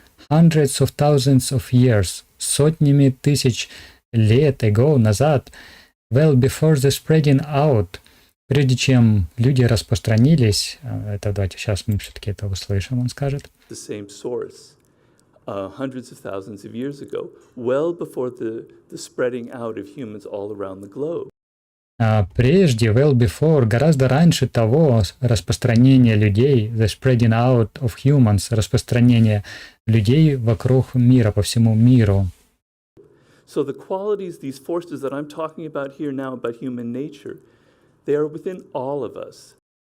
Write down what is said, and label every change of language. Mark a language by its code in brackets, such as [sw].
[en] Hundreds of thousands of years, [ru] сотнями тысяч лет [en] ago, [ru] назад. [en] Well before the spreading out, [ru] прежде чем люди распространились, это давайте сейчас мы все-таки это услышим, он скажет. [en] The same source, hundreds of thousands of years ago, well before the spreading out of humans all around the globe. [ru] Прежде, [en] well before, [ru] гораздо раньше того распространения людей, [en] the spreading out of humans, [ru] распространение людей вокруг мира, по всему миру. [en] So the qualities, these forces that I'm talking about here now, about human nature, they are within all of us.